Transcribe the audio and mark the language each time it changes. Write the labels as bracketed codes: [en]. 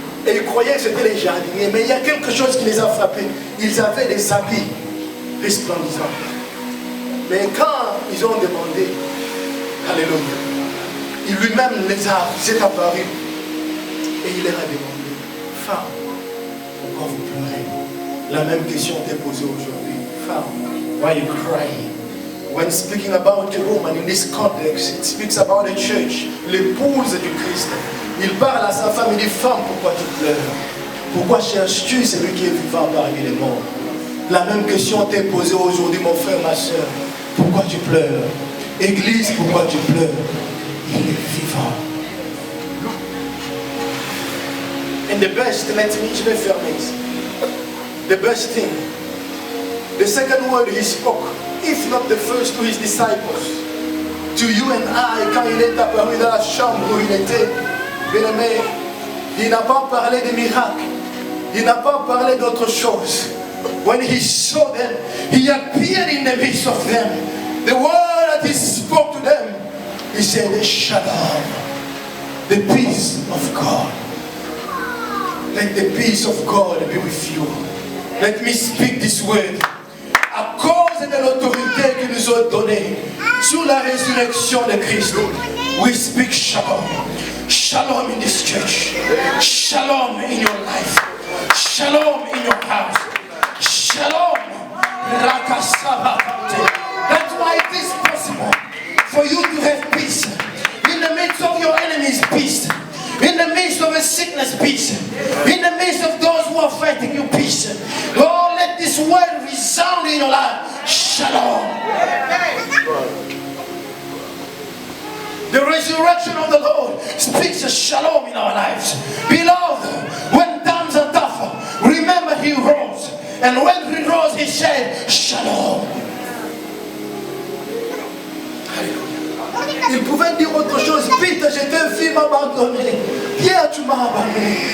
[fr] Et ils croyaient que c'était les jardiniers. Mais il y a quelque chose qui les a frappés. Ils avaient des habits resplendissants. Mais quand ils ont demandé, alléluia, il lui-même s'est apparu. Et il leur a demandé, femme, pourquoi vous pleurez? La même question t'est posée aujourd'hui. [en] Femme, why you crying? When speaking about a woman in this context, it speaks about the church, [fr] l'épouse du Christ. Il parle à sa femme, il dit, femme, pourquoi tu pleures? Pourquoi cherches-tu celui qui est vivant parmi les morts? La même question t'est posée aujourd'hui, mon frère, ma soeur. Pourquoi tu pleures? Église, pourquoi tu pleures? Il est vivant. [en] And the best, [fr] je vais fermer ici. [en] The best thing, the second word he spoke, if not the first to his disciples, to you and I, [fr] quand il est apparu dans la chambre où il était, bien aimé, il n'a pas parlé de miracles, il n'a pas parlé d'autre chose. [en] When he saw them, he appeared in the midst of them. The word that he spoke to them, he said, Shalom, the peace of God. Let the peace of God be with you. Let me speak this word. [fr] À cause de l'autorité qu'il nous a donnée sur la résurrection de Christ, [en] we speak shalom. Shalom in this church. Shalom in your life. Shalom in your house. Shalom. That's why it is possible for you to have peace. In the midst of your enemies, peace. In the midst of a sickness, peace. In the midst of those who are fighting you, peace. Oh, let this word resound in your life. Shalom. The resurrection of the Lord speaks a shalom in our lives. Beloved, when times are tough, remember he rose. And when he rose, he said, Shalom. [fr] Il pouvait dire autre chose. Peter, je t'ai vu m'abandonner. Pierre, tu m'as abandonné.